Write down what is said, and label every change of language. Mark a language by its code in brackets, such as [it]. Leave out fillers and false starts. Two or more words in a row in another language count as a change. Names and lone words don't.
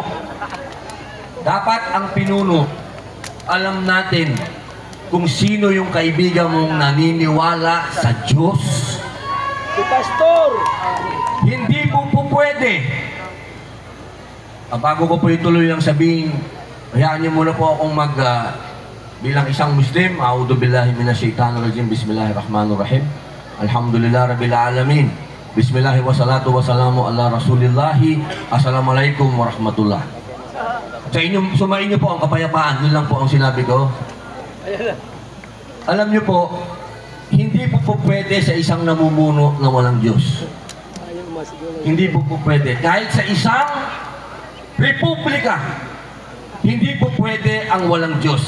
[tl] Dapat ang pinuno, alam natin kung sino yung kaibigan mong naniniwala sa Diyos. Si Pastor! Hindi po pwede. Bago ko po ituloy ang sabihin, hayaan niyo muna po akong bilang isang Muslim, [ar] أعوذ بالله من الشيطان الرجيم، بسم الله الرحمن الرحيم. الحمد لله رب العالمين. بسم الله والصلاة والسلام على رسول الله. السلام عليكم ورحمة الله. [tl] Sa inyo, sumain niyo po ang kapayapaan. Yun lang po ang sinabi ko. Alam niyo po, hindi po pwede sa isang namumuno na walang Diyos. Hindi po pwede. Kahit sa isang republika, hindi po pwede ang walang Diyos.